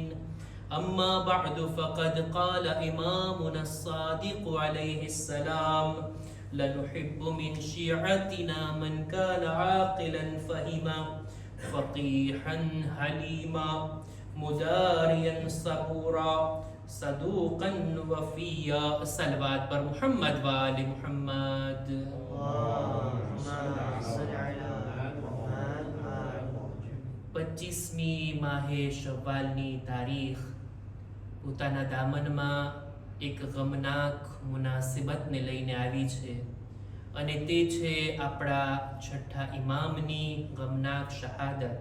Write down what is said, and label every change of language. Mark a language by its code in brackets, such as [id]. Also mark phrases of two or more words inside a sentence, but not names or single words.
[ar] أما بعد فقد قال إمامنا الصادق عليه السلام: لنحب من شيعتنا من كان عاقلا فهما فقيحا حليما مداريا صبورا صدوقا وفيا. [ur] صلوات بر محمد و آلِ محمد. [gu] 25મી માહે શવ્વાલની તારીખ પોતાના દામનમાં એક ગમનાક મુનાસિબતને લઈને આવી છે અને તે છે આપણા છઠ્ઠા ઇમામની ગમનાક શહાદત.